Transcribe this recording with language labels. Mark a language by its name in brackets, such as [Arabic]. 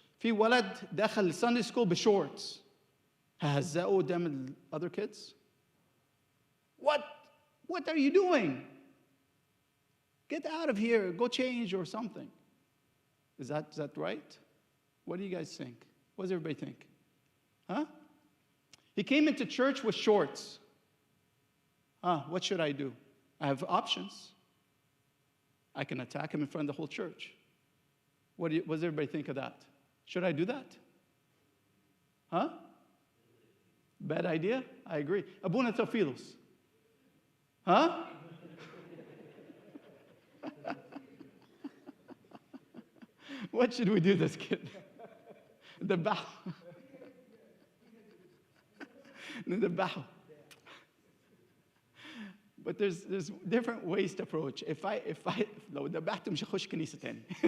[Arabic] في ولد دخل Sunday school بشورتس. ههزقه قدام [English] other kids? What are you doing? Get out of here. Go change or something. Is that right? What do you guys think? What does everybody think? Huh? He came into church with shorts. What should I do? I have options. I can attack him in front of the whole church. What does everybody think of that? Should I do that? Huh? Bad idea? I agree. Abuna Teofilos. Huh? What should we do this kid? The bow. The bow. But there's different ways to approach. If [Arabic] لو دبحته مش هخش كنيسة تاني.